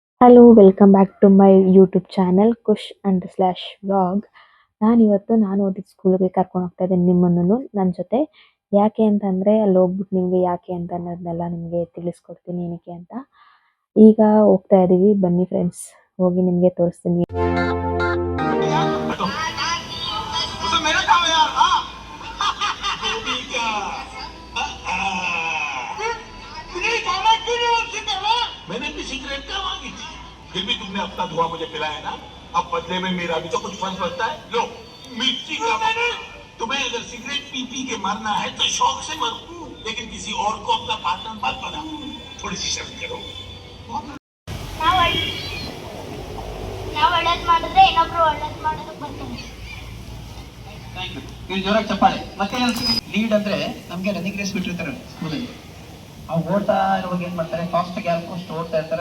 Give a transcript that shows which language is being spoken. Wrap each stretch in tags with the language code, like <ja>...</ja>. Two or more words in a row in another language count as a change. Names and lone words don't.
<en>Hello welcome back to my YouTube channel Kush and Slash vlog.</en> <kn>ನಾನು ಓದಿದ ಸ್ಕೂಲ್ಗೆ ಕರ್ಕೊಂಡು ಹೋಗ್ತಾ ಇದ್ದೀನಿ ನಿಮ್ಮನ್ನು ನನ್ನ ಜೊತೆ. ಯಾಕೆ ಅಂತಂದರೆ ಅಲ್ಲಿ ಹೋಗ್ಬಿಟ್ಟು ನಿಮಗೆ ಯಾಕೆ ಅಂತ ಅನ್ನೋದನ್ನೆಲ್ಲ ನಿಮಗೆ ತಿಳಿಸ್ಕೊಡ್ತೀನಿ ಏನಕ್ಕೆ ಅಂತ. ಈಗ ಹೋಗ್ತಾ ಇದ್ದೀವಿ, ಬನ್ನಿ ಫ್ರೆಂಡ್ಸ್, ಹೋಗಿ ನಿಮಗೆ ತೋರಿಸ್ತೀನಿ.</kn> <hi>फिर भी तुमने अपना धुआं मुझे पिलाया ना, अब बदले में मेरा भी तो कुछ फर्ज बनता है। लो मिर्ची का तुम्हें अगर सिगरेट पी पी के मरना है तो शौक से मरो, लेकिन किसी और को अपना पार्टनर मत बना। थोड़ी सी शर्म करो।</hi> <kn>ನಾವು ಒಳ್ಳೇದು ಮಾಡಿದ್ರೆ ಇನ್ನೊಬ್ರು ಒಳ್ಳೇದು ಮಾಡೋದಕ್ಕೆ ಬರ್ತಾರೆ. ಜೋರಾಗಿ ಚಪ್ಪಾಳೆ. ಮತ್ತೆ ಲೀಡ್ ಅಂದ್ರೆ ನಮ್ಗೆ</kn> <en>running race</en> <kn>ಬಿಟ್ಟಿರ್ತಾರೆ ಸ್ಕೂಲಲ್ಲಿ. ಆ ಓಡ್ತಾ ಇರುವಾಗ ಏನ್ ಮಾಡ್ತಾರೆ, ಫಾಸ್ಟ್ ಆಗಿ ಆಲ್ಮೋಸ್ಟ್ ಓಡ್ತಾ ಇರ್ತಾರೆ.</kn>